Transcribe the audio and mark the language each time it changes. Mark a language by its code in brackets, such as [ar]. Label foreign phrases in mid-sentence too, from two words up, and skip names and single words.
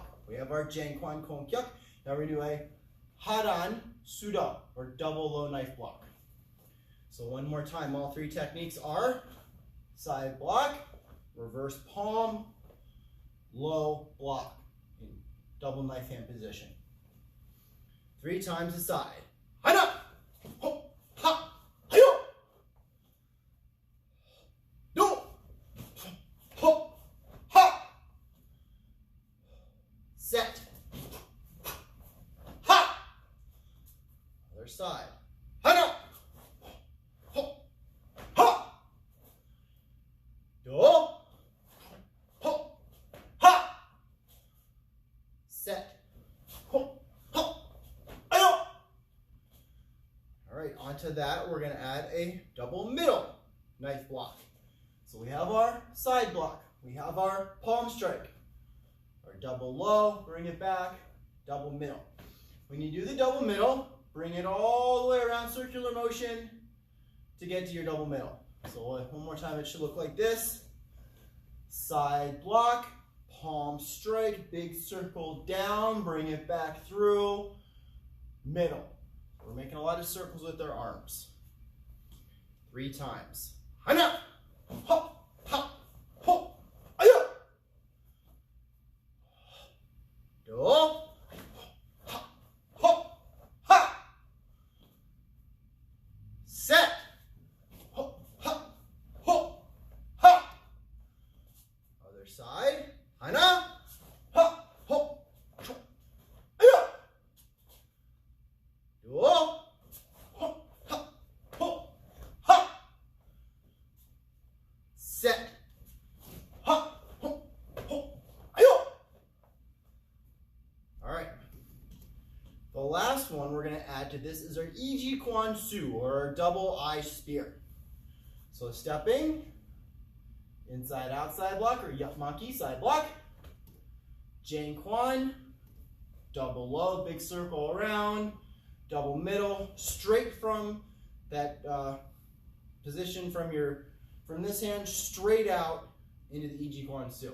[en] We have our Jangkwan Kongkyuk. Now we're going to do a Haran Suda, or double low knife block. So one more time, all 3 techniques are side block, reverse palm, low block in double knife hand position. 3 times the side. Hana! Ho! Ha! Hiyo! Do! Ho! Ha! Set. Ha! Other side. Hana! Ho! Ha! Do! Ho! Ha! Set. Ho! Ha! Ayo! All right, onto that, we're going to add a double middle knife block. So we have our side block. We have our palm strike. Our double low, bring it back, double middle. When you do the double middle, bring it all the way around, circular motion, to get to your double middle. So one more time, it should look like this. Side block, palm strike, big circle down, bring it back through, middle. We're making a lot of circles with our arms. 3 times. Hana! Ha! Ha! Ho! Aya! Do! Ha! Ho! Ha! Set! Ho! Ha! Ho! Ha! Other side. Hana! Ha! Ho! Aya! Do! Ho! Ha! Ho! Ha! Set. Ha! Ho! Ho! Ayo! All right. The last one we're going to add to this is our Iji Kwan Su, or our double eye spear. So stepping Inside, outside block, or Yapmaki, side block. Jane Kwan, double low, big circle around, double middle, straight from that position from this hand, straight out into the Iji Kwan Su.